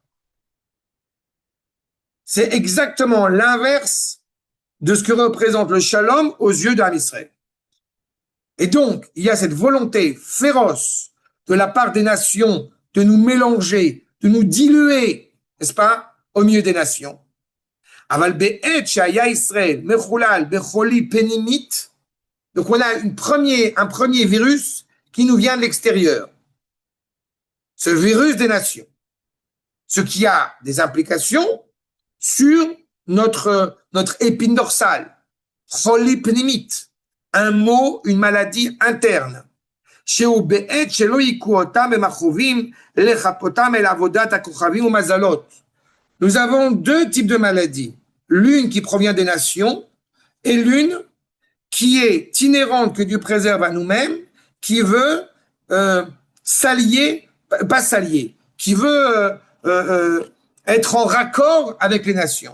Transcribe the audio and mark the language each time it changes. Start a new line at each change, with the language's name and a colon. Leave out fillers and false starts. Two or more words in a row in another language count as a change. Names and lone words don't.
French: C'est exactement l'inverse de ce que représente le shalom aux yeux d'Am Israël. Et donc, il y a cette volonté féroce de la part des nations de nous mélanger, de nous diluer, n'est-ce pas, au milieu des nations.
Hebrew: אבל בעת שהיה ישראל מחולל בחולי פנימית.
French: Donc on a un premier virus qui nous vient de l'extérieur. Ce virus des nations. Ce qui a des implications sur notre épine dorsale.
Hebrew: חולי פנימית.
French: Un mot, une maladie interne.
Hebrew: שהוא בעת שלא יכו אותם במכאובים לכפותם אל עבודת הכוכבים ומזלות.
French: Nous avons deux types de maladies. L'une qui provient des nations et l'une qui est inhérente, que Dieu préserve à nous-mêmes, qui veut s'allier, pas s'allier, qui veut être en raccord avec les nations.